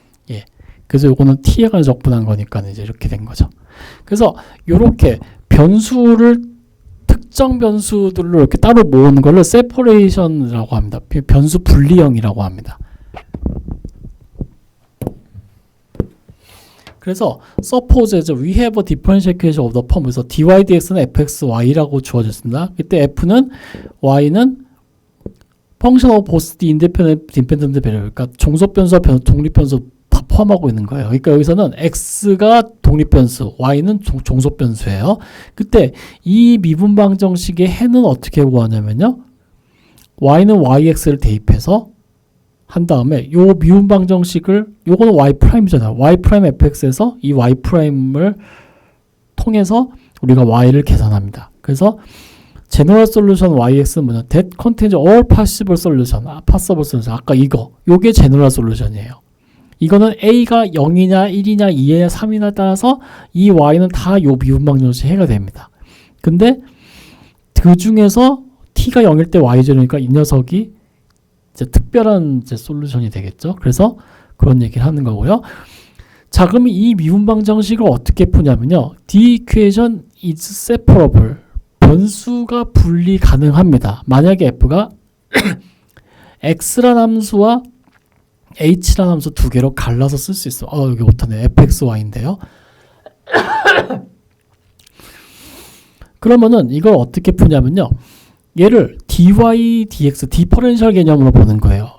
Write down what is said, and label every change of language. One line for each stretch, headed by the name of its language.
Korean: 예. 그래서 요거는 t에 관해 적분한 거니까 이제 이렇게 된 거죠. 그래서 요렇게 변수를 특정 변수들로 이렇게 따로 모으는 거를 separation이라고 합니다. 변수 분리형이라고 합니다. 그래서
English: suppose we have a differential equation of the form,
Korean: 그래서 dy dx는 fxy라고 주어졌습니다. 이때 f는 y는
English: function of both the independent variable,
Korean: 그러니까 종속 변수와 독립 변수 다 포함하고 있는 거예요. 그러니까 여기서는 x가 독립 변수, y는 종속 변수예요. 그때 이 미분방 정식의 해는 어떻게 구하냐면요. y는 yx를 대입해서 한 다음에 요 미분방 정식을, 요거는 y''이잖아요. y' fx에서 이 y''을 통해서 우리가 y를 계산합니다. 그래서 general solution yx는 뭐냐?
English: that contains all possible solution.
Korean: 아까 요게 general solution이에요. 이거는 a가 0이냐 1이냐 2냐 3이냐 따라서 이 y는 다 요 미분방 정식 해가 됩니다. 근데 그 중에서 t가 0일 때 y0이니까 이 녀석이 이제 특별한 이제 솔루션이 되겠죠. 그래서 그런 얘기를 하는 거고요. 자, 그러면 이 미분방 정식을 어떻게 푸냐면요.
English: the equation is separable.
Korean: 변수가 분리 가능합니다. 만약에 f가 x란 함수와 h란 함수 두 개로 갈라서 쓸 수 있어. 여기 못하네. fxy인데요. 그러면은 이걸 어떻게 푸냐면요. 얘를 dy, dx, 디퍼런셜 개념으로 보는 거예요.